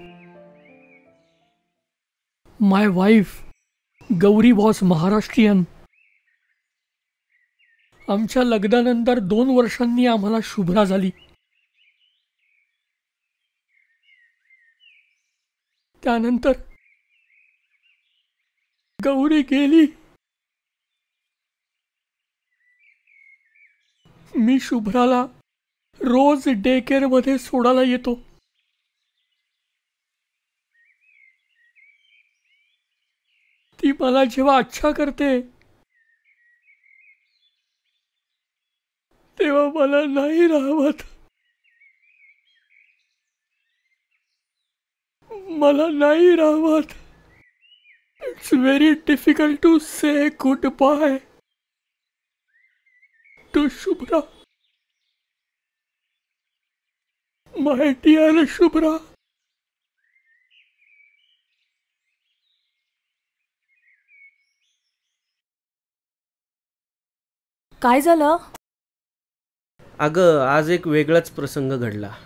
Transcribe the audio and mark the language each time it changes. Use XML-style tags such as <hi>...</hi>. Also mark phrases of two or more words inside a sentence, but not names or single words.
<en>My wife Gauri was Maharashtrian.</en> <mr>आमच्या लग्नानंतर 2 वर्षांनी आम्हाला शुभ्रा झाली. त्यानंतर गौरी गेली. मी शुभ्राला रोज डे केअर मध्ये सोडायला येतो. ती मला जेव्हा अच्छा करते तेव्हा मला नाही राहत.</mr> <en>It's very difficult to say goodbye to Shubhra. My dear Shubhra.</en> <mr>काय झालं? अगं, आज एक वेगळाच प्रसंग घडला.</mr>